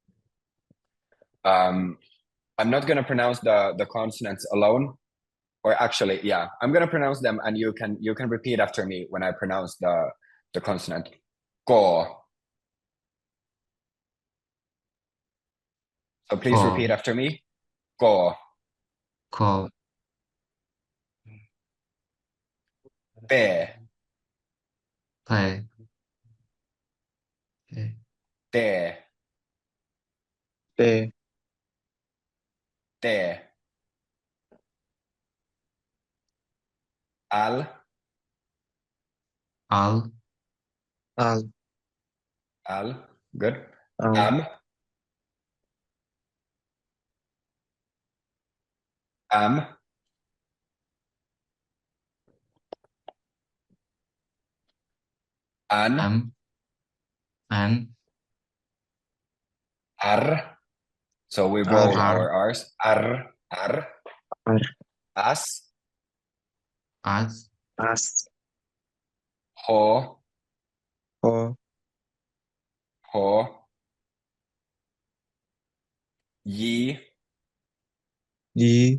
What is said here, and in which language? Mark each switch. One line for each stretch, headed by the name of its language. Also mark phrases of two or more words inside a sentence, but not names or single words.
English: I'm not going to pronounce the consonants alone, or actually, yeah, I'm going to pronounce them, and you can repeat after me when I pronounce the consonant. Ko. So please Ko. repeat after me. Ko. ko, Pe. pe, pe, Te. Te. Te. Al. al, Al. Al. Good. Al. Am. Am. An. an, Ar. So we Ar. roll Ar. our R's. Ar. Ar. Ar. As. as, As. Ho. Ho. Ho. Yi. Yi.